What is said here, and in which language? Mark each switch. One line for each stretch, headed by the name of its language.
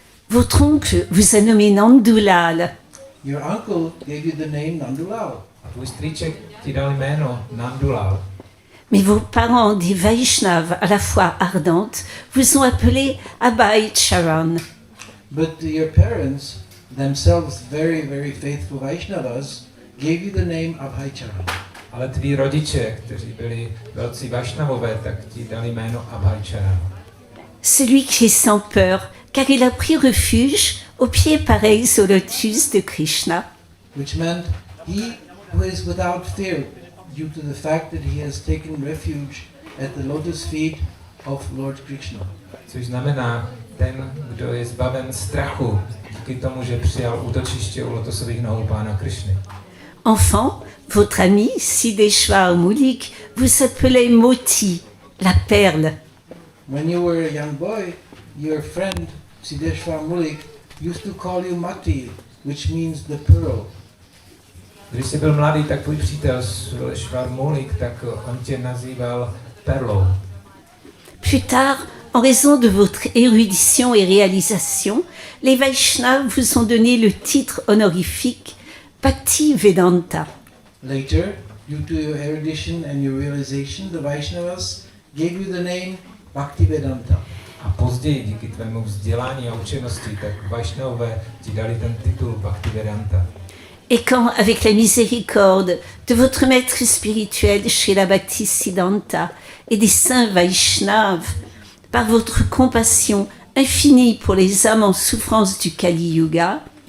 French: Votre oncle vous a nommé Nandulal.
English: Your uncle gave you the name Nandulal.
Czech: A tvůj strýček ti dal jméno Nandulal.
French: Mais vos parents, des Vaishnavas à la foi ardentes, vous ont appelé Abhay Charan.
English: But your parents, themselves very, very faithful Vaishnavas, gave you the name Abhaicharan.
Czech: Ale tví rodiče, kteří byli velcí Vašnavové, tak ti dali jméno Abhaicharan.
French: Celui qui est sans peur, car il a pris refuge aux pieds pareils au lotus de Krishna.
English: Which meant he who is without fear due to the fact that he has taken refuge at the lotus feet of Lord Krishna.
Czech: Což znamená ten, kdo je zbaven strachu díky tomu, že přijal útočiště u lotosových nohou Pána Krishny.
French: Enfant, votre ami Siddheshwar Moulik vous appelait Moti, la perle.
English: When you were a young boy, your friend Siddheshwar Mulik used to call you Mati, which means the pearl.
Czech: Když jsi byl mladý, tak tvůj přítel Švarmulik, tak on tě nazýval perlou.
French: Plus tard, en raison de votre érudition et réalisation, les Vaishnavas vous ont donné le titre honorifique Bhakti Vedanta.
English: Later, due to your erudition and your realization, the Vaishnavas gave you the name Bhaktivedanta.
Czech: A později, díky tvému vzdělání a učenosti, tak Vašnavové ti dali ten titul Bhaktivedanta.
French: Et quand, avec la miséricorde de votre maître spirituel Srila Bhaktisiddhanta et des saints Vaishnavas, par votre compassion infinie pour les âmes en souffrance du Kali Yuga,